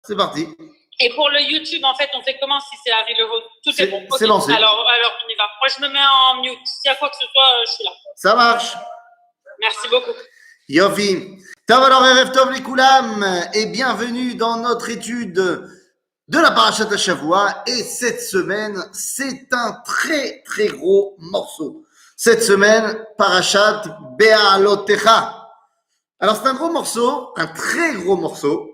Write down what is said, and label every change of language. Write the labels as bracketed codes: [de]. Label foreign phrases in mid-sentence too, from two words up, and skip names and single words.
[fr] C'est parti. Et pour le YouTube, en fait, on fait comment si c'est Harry Levaux? Tout est bon. C'est lancé. Alors, on y va. Moi, je me mets en mute. S'il y a quoi que ce soit, je suis là. Ça marche. Merci beaucoup. Yofi. Tov alors, [he] ערב טוב [fr] les Koulam, et bienvenue dans notre étude de la [he] פרשת השבוע. [fr] Et cette semaine, c'est un très très gros morceau. Cette semaine, Parashat Be'alotecha. Alors c'est un gros morceau, un très gros morceau.